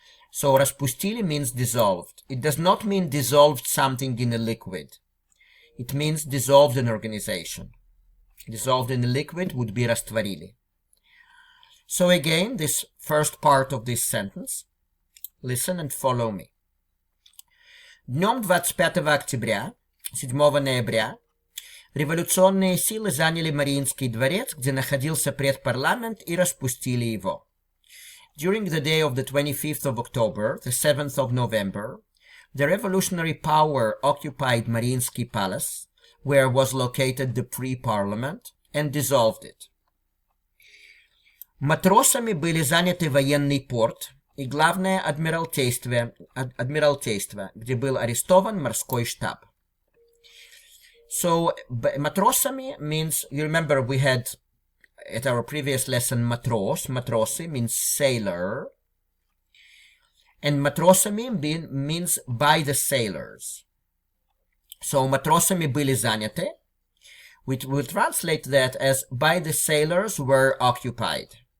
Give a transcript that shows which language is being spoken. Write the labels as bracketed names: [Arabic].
[English] So распустили means dissolved. It does not mean dissolved something in a liquid. It means dissolved an organization. Dissolved in a liquid would be растворили. So again, this first part of this sentence, listen and follow me. [Russian] Днем 25 октября, 7 ноября, революционные силы заняли Мариинский дворец, где находился предпарламент, и распустили его. [English] During the day of the 25th of October, the 7th of November, the revolutionary power occupied Мариинский palace, where was located the pre-parliament, and dissolved it. [Russian] Матросами были заняты военный порт и главное адмиралтейство, где был арестован морской штаб. [English] So, матросами means, you remember we had at our previous lesson matros, matrosi means sailor, and матросами means by the sailors. So [Russian] матросами были заняты, [English] which will translate that as by the sailors were occupied.